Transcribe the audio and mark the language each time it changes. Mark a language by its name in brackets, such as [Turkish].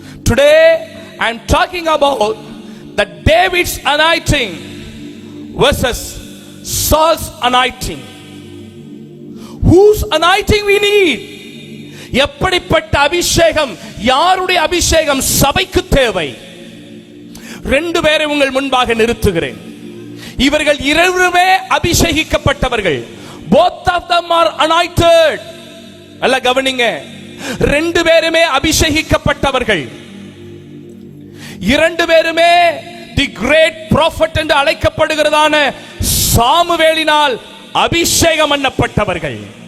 [English] Today I am talking about the David's anointing versus Saul's anointing. Whose anointing we need? [Tamil] எப்படிப்பட்ட அபிஷேகம், யாருடைய அபிஷேகம் சபைக்கு தேவை? 2 பேரை உங்கள் முன்பாக நிறுத்துகிறேன். இவர்கள் இருவருமே அபிஷேகிக்கப்பட்டவர்கள். [English] Both of them are anointed. [Tamil] அல்ல கவனிங்க, 2 பேருமே அபிஷேகிக்கப்பட்டவர்கள். 2 பேருமே தி கிரேட் ப்ராஃபட் என்று அழைக்கப்படுகிறதான சாமுவேலினால் அபிஷேகம் பண்ணப்பட்டவர்கள்.